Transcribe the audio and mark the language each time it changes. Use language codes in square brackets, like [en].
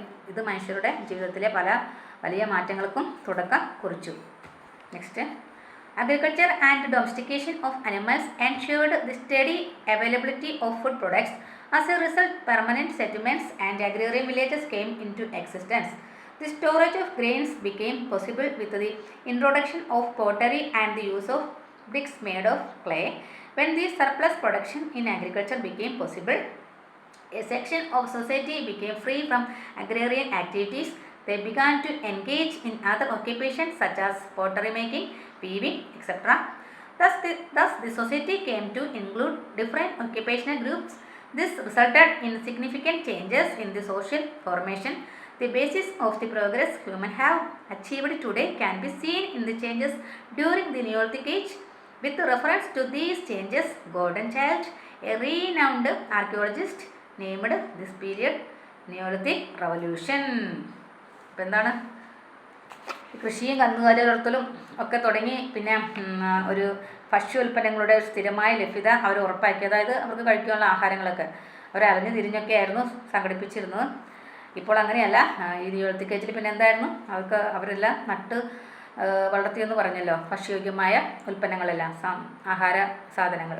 [ml] ഇത് മനുഷ്യരുടെ ജീവിതത്തിലെ പല വലിയ മാറ്റങ്ങൾക്കും തുടക്കം കുറിച്ചു. [en] Next, agriculture and domestication of animals ensured the study availability of food products. As a result permanent settlements and agrarian villages came in to existence. The storage of grains became possible with the introduction of pottery and the use of bricks made of clay. When the surplus production in agriculture became possible, a section of society became free from agrarian activities. They began to engage in other occupations such as pottery making, weaving, etc. Thus the society came to include different occupational groups. This resulted in significant changes in the social formation. The basis of the progress humans have achieved today can be seen in the changes during the Neolithic age. With reference to these changes, Gordon Childe, a renowned archaeologist, named this period Neolithic Revolution. [ml] ഇപ്പം എന്താണ്, കൃഷിയും കന്നുകാലി വളർത്തലും ഒക്കെ തുടങ്ങി. പിന്നെ ഒരു ഭക്ഷ്യോൽപ്പന്നങ്ങളുടെ സ്ഥിരമായ ലഭ്യത അവർ ഉറപ്പാക്കി. അതായത് അവർക്ക് കഴിക്കാനുള്ള ആഹാരങ്ങളൊക്കെ അവർ അറിഞ്ഞു തിരിഞ്ഞൊക്കെയായിരുന്നു സംഘടിപ്പിച്ചിരുന്നത്. ഇപ്പോൾ അങ്ങനെയല്ല. ഈ നിയോളിത്തിക് ഏജിൽ പിന്നെ എന്തായിരുന്നു, അവരെല്ലാം നട്ട് വളർത്തിയെന്ന് പറഞ്ഞല്ലോ, ഭക്ഷ്യയോഗ്യമായ ഉൽപ്പന്നങ്ങളെല്ലാം, ആഹാര സാധനങ്ങൾ.